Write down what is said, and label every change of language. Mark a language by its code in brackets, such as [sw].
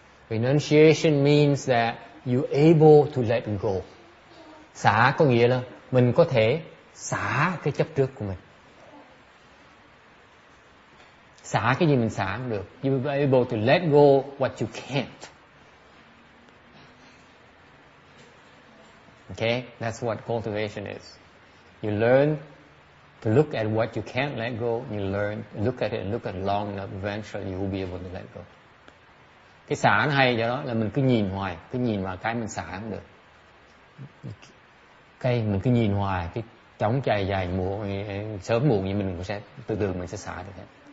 [en] Renunciation means that you able to let go. [vi] Xả có nghĩa là mình có thể xả cái chấp trước của mình. Xả cái gì mình xả không được. [en] You are able to let go what you can't. Okay, that's what cultivation is. You learn to look at what you can't let go. You learn, look at long enough. Eventually you will be able to let go. [vi] Cái xả nó hay do đó là mình cứ nhìn hoài, cứ nhìn vào cái mình xả không được. Cái mình cứ nhìn hoài, cái chóng chày dài muộn, sớm muộn như mình cũng sẽ từ từ mình sẽ xả được hết.